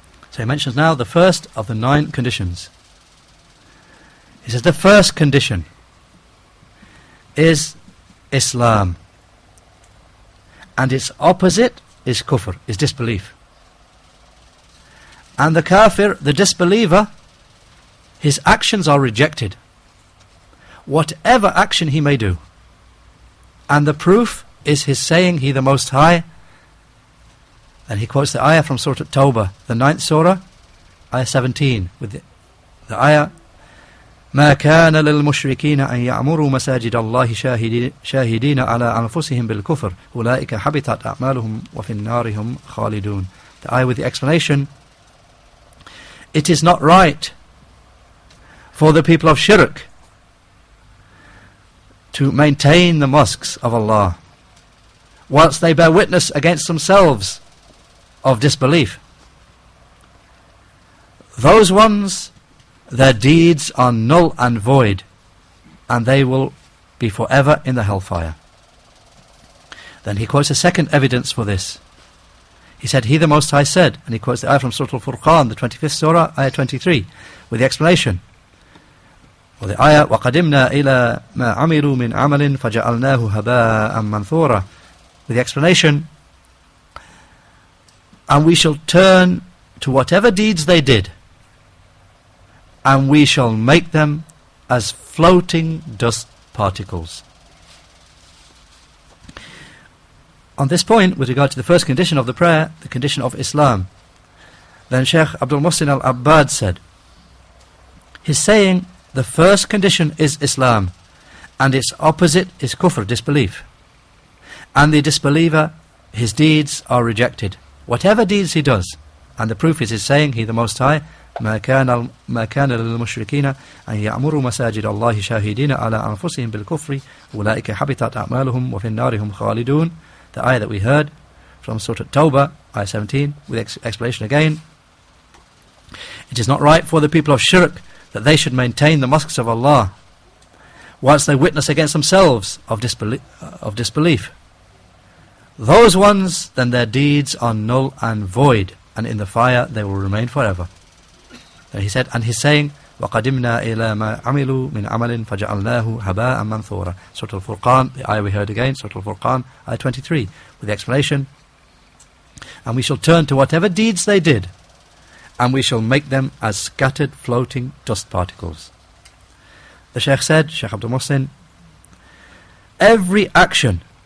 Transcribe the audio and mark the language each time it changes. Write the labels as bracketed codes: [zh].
[en] So he mentions now the first of the 9 conditions. He says the first condition is Islam, and its opposite is kufr, is disbelief. And the kafir, the disbeliever, his actions are rejected, whatever action he may do. And the proof is his saying, He the Most High. And he quotes the ayah from Surah At-Tawbah, the 9th surah, ayah 17, with the ayah [ar] ما كان للمشركين أن يعمروا مساجد الله شاهدين على أنفسهم بالكفر أولئك حبطت أعمالهم وفي النار هم خالدون. [en] The ayah with the explanation, it is not right for the people of shirk to maintain the mosques of Allah whilst they bear witness against themselves of disbelief. Those ones, their deeds are null and void, and they will be forever in the hellfire. Then he quotes a second evidence for this. He said, He the Most High said, and he quotes the ayah from Surah Al-Furqan, the 25th surah, ayah 23, with the explanation. Or the ayah, [ar] وَقَدِمْنَا إِلَى مَا عَمِلُوا مِنْ عَمَلٍ فَجَعَلْنَاهُ هَبَاءً مَنْثُورًا. [en] With the explanation, and we shall turn to whatever deeds they did, and we shall make them as floating dust particles. On this point, with regard to the first condition of the prayer, the condition of Islam, then Shaykh Abdul Muhsin al-Abbad said, he's saying the first condition is Islam, and its opposite is kufr, disbelief. And the disbeliever, his deeds are rejected, whatever deeds he does. And the proof is his saying, He the Most High, [ar] ما كان للمشركين أن يعمروا مساجد الله شاهدين على أنفسهم بالكفر أولئك حبطت أعمالهم وفي النار هم خالدون. [en] The ayah that we heard from Surah At-Tawbah, ayah 17, with explanation again. It is not right for the people of shirk that they should maintain the mosques of Allah whilst they witness against themselves of disbelief. Those ones, then their deeds are null and void, and in the fire they will remain forever. Then he said, and he's saying, [ar] وَقَدِمْنَا إِلَى مَا عَمِلُوا مِنْ عَمَلٍ فَجَعَلْنَاهُ هَبَاءً مَنْثُورًا. [en] Surah Al-Furqan, the ayah we heard again, Surah Al-Furqan, ayah 23, with the explanation, and we shall turn to whatever deeds they did, and we shall make them as scattered floating dust particles. The Shaykh said, Shaykh Abdul Muhsin, every action